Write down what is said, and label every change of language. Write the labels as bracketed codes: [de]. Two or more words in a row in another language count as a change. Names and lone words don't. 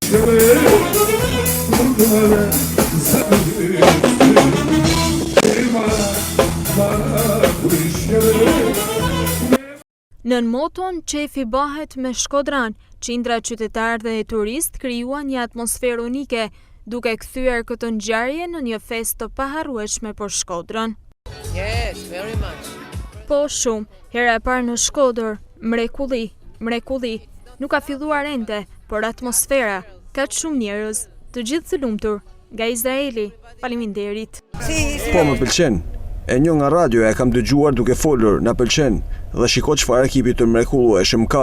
[sq] Nën moton qefi bëhet me Shkodran, qindra qytetar dhe turist krijuan një atmosferë unike, duke kthyer këtë ngjarje në një festë të paharrueshme për Shkodrën. [en] Yes, very much. [sq] Po shumë, hera e parë në Shkodër, mrekulli. Nuk ka filluar ende, por atmosfera, kaq shumë njerëz, të gjithë të lumtur, nga Izraeli. Faleminderit. Po më pëlqen. E një nga radio e kam dëgjuar duke folur, na pëlqen, dhe shiko çfarë ekipi të mrekullueshëm ka.